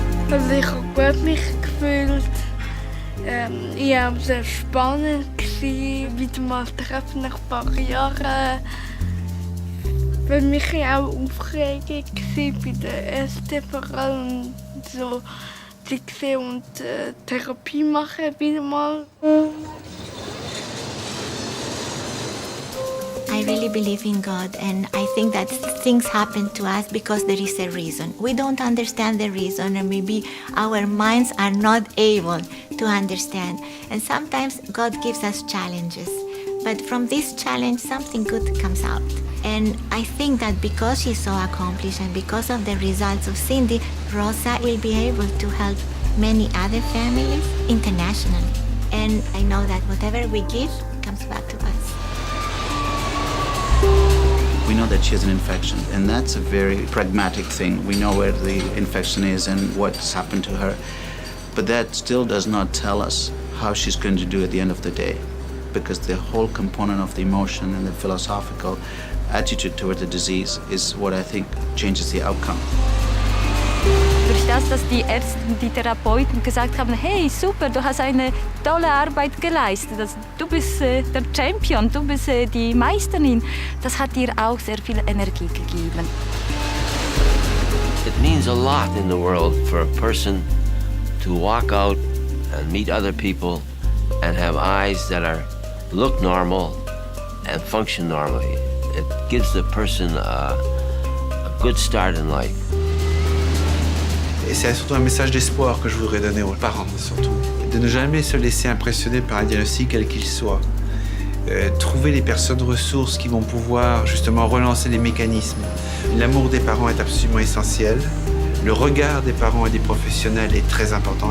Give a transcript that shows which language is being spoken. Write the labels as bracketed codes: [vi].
[de] Also ich habe mich gut gefühlt. Ich war sehr spannend, wieder mal treffen nach ein paar Jahren. Für mich war auch Aufregung bei der ersten vor allem so die sehen und Therapie machen wieder mal. [en] I really believe in God, and I think that things happen to us because there is a reason. We don't understand the reason, and maybe our minds are not able to understand. And sometimes God gives us challenges, but from this challenge, something good comes out. And I think that because she's so accomplished and because of the results of Cindy, Rosa will be able to help many other families internationally. And I know that whatever we give comes back to us. We know that she has an infection, and that's a very pragmatic thing. We know where the infection is and what's happened to her. But that still does not tell us how she's going to do at the end of the day, because the whole component of the emotion and the philosophical attitude toward the disease is what I think changes the outcome. [de] Durch das, dass die Ärzte und die Therapeuten gesagt haben, hey, super, du hast eine tolle Arbeit geleistet, du bist der Champion, du bist die Meisterin, das hat ihr auch sehr viel Energie gegeben. [en] It means a lot in the world for a person to walk out and meet other people and have eyes that look normal and function normally. It gives the person a good start in life. [fr] Et c'est surtout un message d'espoir que je voudrais donner aux parents, surtout. De ne jamais se laisser impressionner par un diagnostic quel qu'il soit. Trouver les personnes ressources qui vont pouvoir justement relancer les mécanismes. L'amour des parents est absolument essentiel. Le regard des parents et des professionnels est très important.